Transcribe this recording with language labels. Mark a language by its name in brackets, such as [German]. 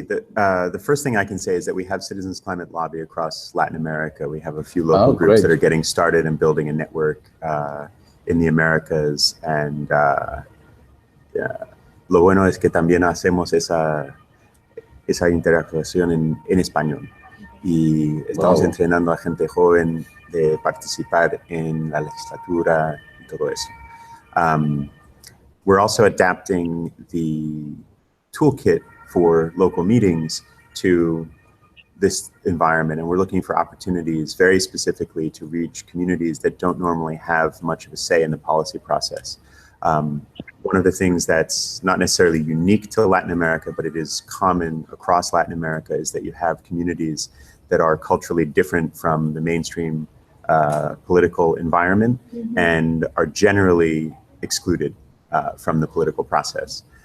[English] The first thing I can say is that we have Citizens Climate Lobby across Latin America. We have a few local groups that are getting started and building a network in the Americas. [Spanish] And lo bueno es que también hacemos esa interacción en español. Y estamos entrenando a gente joven de participar en la legislatura y todo eso. [English] We're also adapting the toolkit for local meetings to this environment, and we're looking for opportunities very specifically to reach communities that don't normally have much of a say in the policy process. One of the things that's not necessarily unique to Latin America, but it is common across Latin America, is that you have communities that are culturally different from the mainstream political environment and are generally excluded from the political process.